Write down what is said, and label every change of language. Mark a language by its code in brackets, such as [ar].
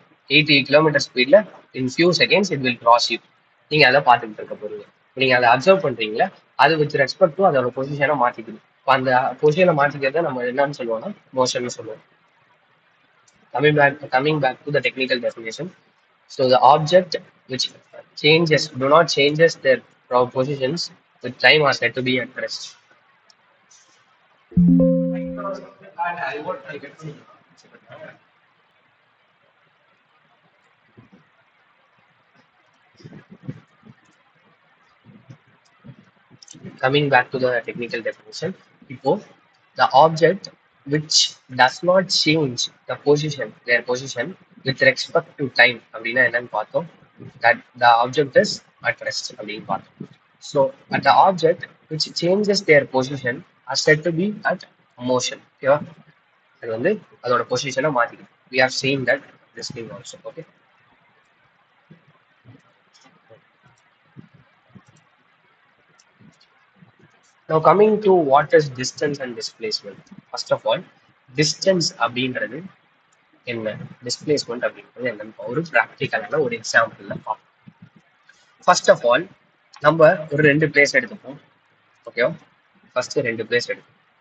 [ta] 80 kilometre ஸ்பீட்ல [en] In few seconds it will cross you. [ta] நீங்க அதை பார்த்துட்டு இருக்க போறீங்க. நீங்க அதை அப்சர்வ் பண்றீங்களா, அது [en] with respect to [ta] அதோட பொசிஷனை மாத்திக்குது. இப்போ அந்த பொசிஷனை மாத்திக்கிறத நம்ம என்னன்னு சொல்லுவோம்னா மோஷன் சொல்லுவோம். [en] Coming back to the technical definition. So the object which do not changes their positions with time are said to be at rest. Coming back to the technical definition, the object which does not change their position with respect to time [ta] அப்படின்னா என்னன்னு பார்த்தோம். [en] That the object is at rest [ta] அப்படின்னு பார்த்தோம். [en] So at the object which changes their position are said to be at motion. ஓகேவா? [ta] அது வந்து அதோட பொசிஷனை மாத்திக்குது. [en] We have seen that this thing also. Okay. Now coming to what is distance and displacement. First of all, [ta] distance அப்படின்றது என்ன, displacement அப்படின்றது என்னன்னு ஒரு ப்ராக்டிக்கலான ஒரு எக்ஸாம்பிள்ல பார்ப்போம். ஃபர்ஸ்ட் ஆஃப் ஆல் நம்ம ஒரு 2 பிளேஸ் எடுத்துப்போம். ஓகேவா? ஃபர்ஸ்ட் 2 பிளேஸ் எடுப்போம்.